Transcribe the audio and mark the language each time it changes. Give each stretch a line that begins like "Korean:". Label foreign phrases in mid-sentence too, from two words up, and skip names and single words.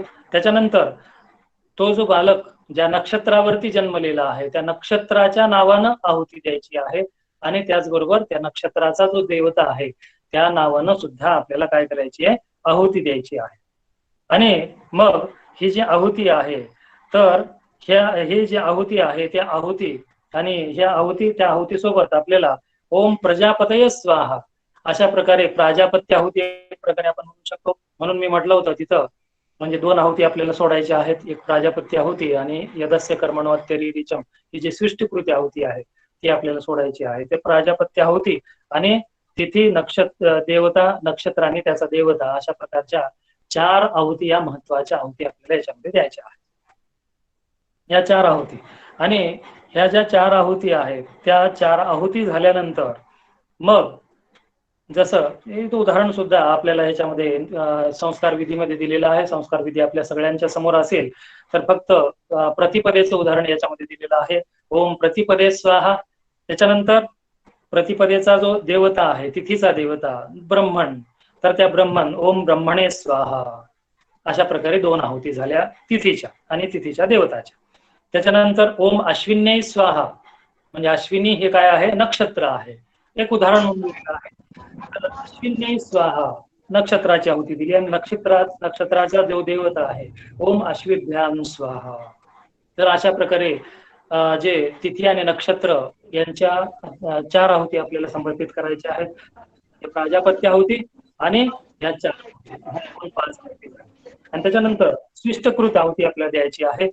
Marathi: त्याच्यानंतर तो जो बालक ज्या नक्षत्रावरती जन्मलेला आहे त्या नक्षत्राच्या नावानं आहुती द्यायची आहे आणि त्याचबरोबर त्या नक्षत्राचा जो देवता आहे त्या नावानं सुद्धा आपल्याला काय करायची आहे, आहुती द्यायची आहे. आणि मग ही जी आहुती आहे तर हे जे आहुती आहे त्या आहुती आणि ह्या आहुती त्या आहुतीसोबत आपल्याला
Sanskrit: ओम प्रजापतये स्वाहा
Marathi: अशा प्रकारे प्राजापत्य आहुती एक प्रकारे आपण म्हणू शकतो. म्हणून मी म्हटलं होतं तिथं म्हणजे दोन आहुती आपल्याला सोडायच्या आहेत, एक प्राजापत्य आहुती आणि
Sanskrit: यदस्य कर्मणवत्तरी रिचम
Marathi: ही जी सृष्टीकृती आहुती आहे ती आपल्याला सोडायची आहे. ते प्राजापत्य आहुती आणि तिथी नक्षत्र देवता नक्षत्र आणि त्याचा देवता अशा प्रकारच्या 4 आहुती या महत्वाच्या आहुती आपल्याला याच्यामध्ये द्यायच्या आहेत. या 4 आहुती आणि ह्या ज्या 4 आहुती आहेत त्या 4 आहुती झाल्यानंतर मग जसं एक उदाहरण सुद्धा आपल्याला ह्याच्यामध्ये संस्कार विधीमध्ये दिलेलं आहे. संस्कार विधी आपल्या सगळ्यांच्या समोर असेल तर फक्त प्रतिपदेचं उदाहरण याच्यामध्ये दिलेलं आहे.
Sanskrit: ओम प्रतिपदे स्वाहा.
Marathi: त्याच्यानंतर प्रतिपदेचा जो देवता आहे तिथीचा देवता ब्रह्मण, तर त्या ब्रह्मण
Sanskrit: ओम ब्रह्मणे स्वाहा
Marathi: अशा प्रकारे 2 आहुती झाल्या तिथीच्या आणि तिथीच्या देवताच्या. त्याच्यानंतर
Sanskrit: ओम अश्विन्ये स्वाहा
Marathi: म्हणजे अश्विनी हे काय आहे, नक्षत्र आहे. एक उदाहरण म्हणून दिलेलं आहे.
Sanskrit: अश्विन्ये स्वाहा
Marathi: नक्षत्राची आहुती दिली आणि नक्षत्राचा जो देवता आहे
Sanskrit: ओम अश्विभ्याम स्वाहा.
Marathi: तर अशा प्रकारे जे तिथी आणि नक्षत्र यांच्या 4 आहुती आपल्याला समर्पित करायच्या आहेत. प्राजापत्य आहुती आणि ह्या 5 आहुती आणि त्याच्यानंतर स्विष्टकृत आहुती आपल्याला द्यायची आहे.